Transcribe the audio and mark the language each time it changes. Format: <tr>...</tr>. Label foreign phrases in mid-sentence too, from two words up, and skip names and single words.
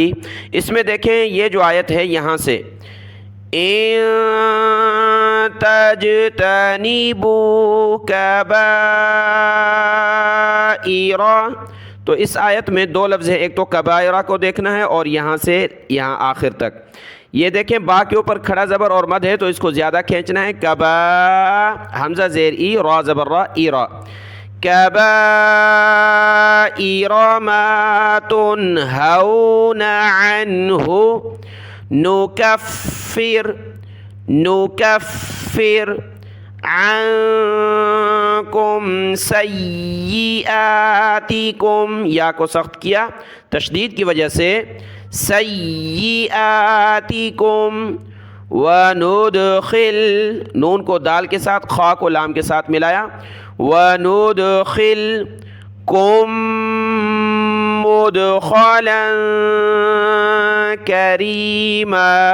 <ur>اس میں دیکھیں یہ جو آیت ہے یہاں سے</ur> <ar>ان تجتنبوا کبائر،</ar> <ur>تو اس آیت میں 2 لفظ ہے، ایک تو کبائرہ کو دیکھنا ہے اور یہاں سے یہاں آخر تک۔ یہ دیکھیں با کے اوپر کھڑا زبر اور مد ہے تو اس کو زیادہ کھینچنا ہے۔ کبا حمزہ زیر ای، را زبر را، ایرا،</ur> <ar>کبائر ما تنہون عنہ نکفر عنکم سیئاتکم،</ar> <ur>یا کو سخت کیا تشدید کی وجہ سے، سیئاتکم، وندخل، نون کو دال کے ساتھ، خا کو لام کے ساتھ ملایا،</ur> <ar>وندخلکم مدخلا کریما،</ar>